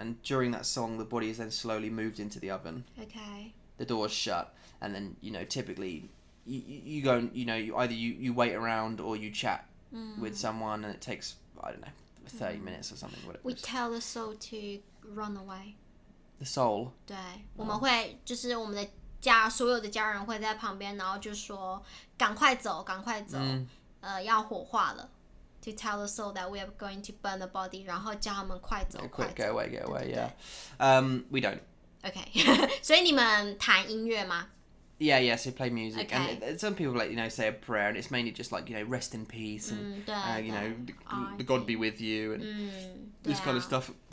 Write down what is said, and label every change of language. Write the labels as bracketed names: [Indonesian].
[English] And during that song, the body is then slowly moved into the oven. Okay. The door's shut, and then typically you go and either you wait around or you chat with someone, and it takes 30 minutes or something. Whatever. We tell the soul to run away. The soul. [Chinese] 对，我们会就是我们的所有的家人会在旁边，然后就說趕快走，趕快走，要火化了。 [English] To tell the soul that we are going to burn the body， [Chinese] 然後叫他們快走，快走。 [English] Get away, yeah. We don't. [Chinese] Okay. 所以你們彈音樂嗎？ [English] Yeah, so play music. Okay. And some people say a prayer, and it's mainly just like, rest in peace, and, the God be with you, and this kind of stuff.